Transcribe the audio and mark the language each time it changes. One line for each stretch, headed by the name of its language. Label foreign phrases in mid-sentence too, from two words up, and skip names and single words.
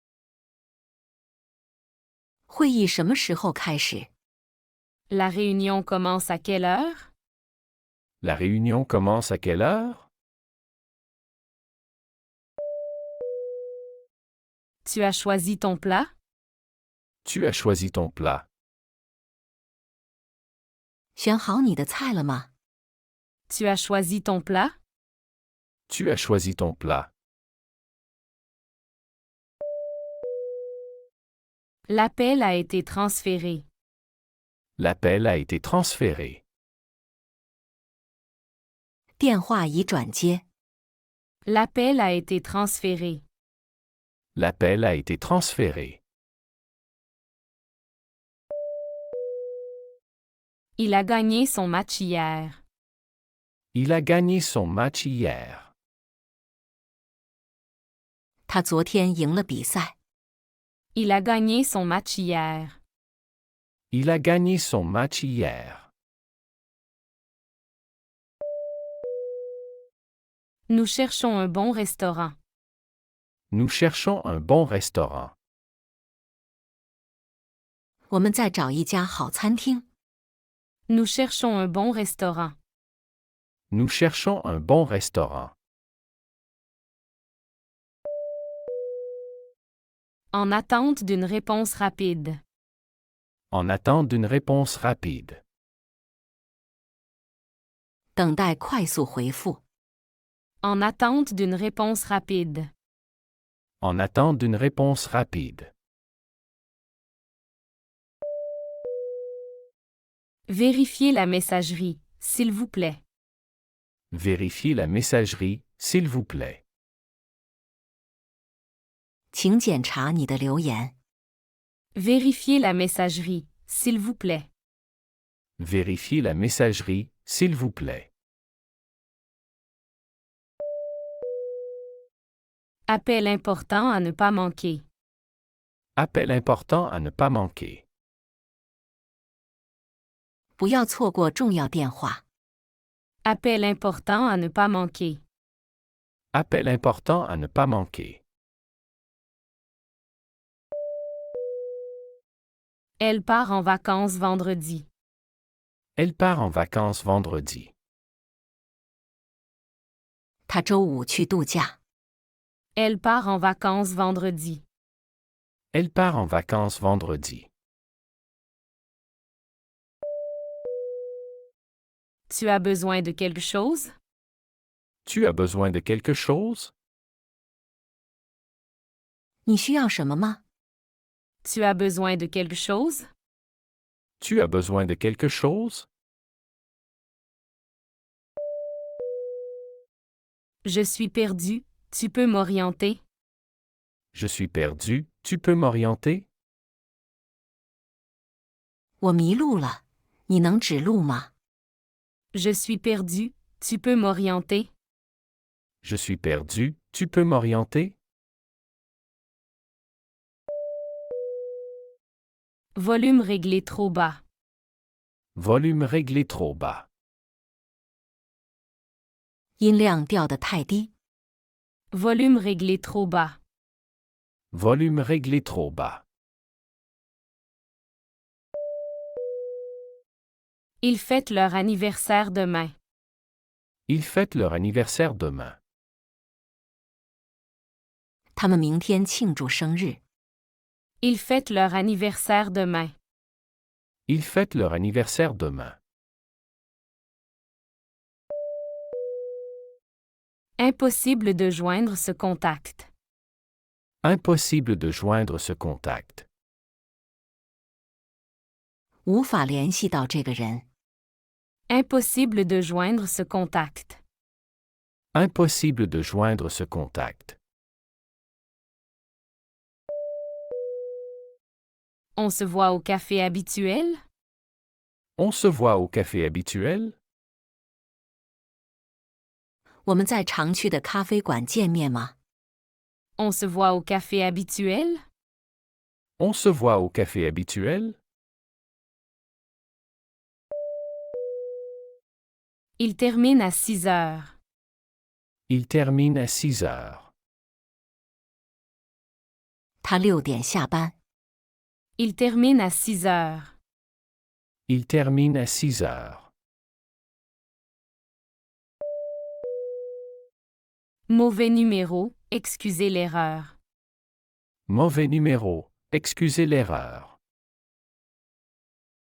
Chinese: 会议什么时候开始？
French: La réunion commence à quelle heure? La réunion commence à quelle heure? Tu as choisi ton plat? Tu as choisi ton plat.
Chinese: 选好你的菜了吗？
French: Tu as choisi ton plat? Tu as choisi ton plat. L'appel a été transféré. L'appel a été transféré.
Chinese: 电话已转接。
French: L'appel a été transféré. L'appel a été transféré. Il a gagné son match hier. Il a gagné son match hier.
Chinese: 他昨天赢了比赛。
French: Il a gagné son match hier. Il a gagné son match hier. Nous cherchons un bon restaurant. Nous cherchons un bon restaurant.
Chinese: 我们在找一家好餐厅。
French: Nous cherchons un bon restaurant. Nous cherchons un bon restaurant. En attente d'une réponse rapide. En attente d'une réponse rapide.
Chinese: 等待快速回复。
French: En attente d'une réponse rapide. En attente d'une réponse rapide. Vérifiez la messagerie, s'il vous plaît. Vérifiez la messagerie, s'il vous plaît.
Chinese: 请检查你的留言。
French: Vérifiez la messagerie, s'il vous plaît. Vérifiez la messagerie, s'il vous plaît. Appel important à ne pas manquer. Appel important à ne pas manquer.
Chinese: 不要错过重要电话。
French: Appel important à ne pas manquer. Appel important à ne pas manquer. Elle part en vacances vendredi. Elle part en vacances vendredi.
Chinese: 他周五去度假。
French: Elle part en vacances vendredi. Elle part en vacances vendredi. Tu as besoin de quelque chose? Tu as besoin de quelque chose?
Chinese: 你需要什么吗？
French: Tu as besoin de quelque chose? Tu as besoin de quelque chose? Je suis perdu, tu peux m'orienter? Je suis perdu, tu peux m'orienter?
Chinese: 我迷路了，你能指路吗？
French: Je suis perdu, tu peux m'orienter? Je suis perdu, tu peux m'orienter? Volume réglé trop bas. Volume réglé trop bas.
Chinese: 音量调得太低。
French: Volume réglé trop bas. Volume réglé trop bas. Ils fêtent leur anniversaire demain. Ils fêtent leur anniversaire demain.
Chinese: 他们明天庆祝生日。
French: Ils fêtent leur anniversaire demain. Ils fêtent leur anniversaire demain. Impossible de joindre ce contact. Impossible de joindre ce contact.
Chinese: 无法联系到这个人。
French: Impossible de joindre ce contact. Impossible de joindre ce contact. On se voit au café habituel? On se voit au café habituel?
Chinese: 我们在常去的咖啡馆见面吗？
French: On se voit au café habituel? On se voit au café habituel? Il termine à 6 heures. Il termine à 6 heures.
Chinese: 他6点下班。
French: Il termine à 6 heures. Il termine à 6 heures. Mauvais numéro, excusez l'erreur. Mauvais numéro, excusez l'erreur.